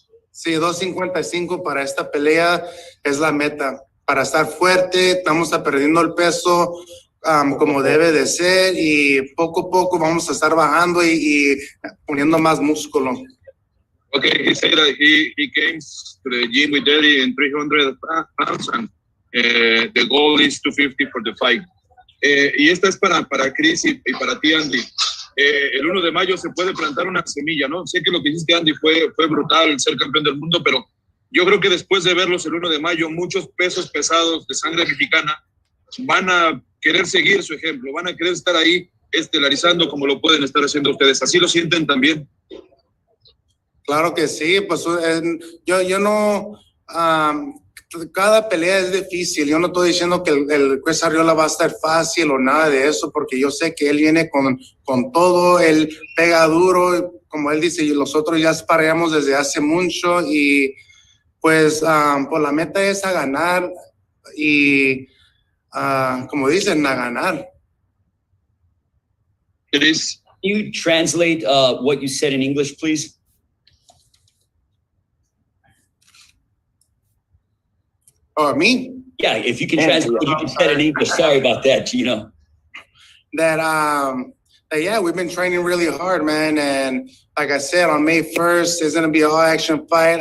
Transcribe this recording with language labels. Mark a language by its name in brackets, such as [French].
[Spanish] Sí, 255 para esta pelea es la meta. Para estar fuerte, estamos perdiendo el peso como debe de ser y poco a poco vamos a estar bajando y poniendo más músculo. [English] Okay, he said that he came to the gym with Eddy in 300 pounds and the goal is 250 for the fight. [Spanish] Y esta es para Chris y para ti, Andy. El 1 de mayo se puede plantar una semilla, ¿no? Sé que lo que hiciste, Andy, fue brutal, ser campeón del mundo, pero yo creo que después de verlos el 1 de mayo, muchos pesos pesados de sangre mexicana van a querer seguir su ejemplo, van a querer estar ahí estelarizando como lo pueden estar haciendo ustedes. ¿Así lo sienten también? Claro que sí, pues yo no... cada pelea es difícil. Yo no estoy diciendo que el Chris Arreola va a estar fácil o nada de eso, porque yo sé que él viene con todo, él pega duro, como él dice, y nosotros ya sparreamos desde hace mucho y pues la meta es a ganar y como dicen, a ganar. [English] It is. Can you translate what you said in English, please? Oh, me? Yeah, if you can translate what you said in English. Sorry about that, That yeah, we've been training really hard, man, and like I said, on May 1st, there's gonna be an all-action fight.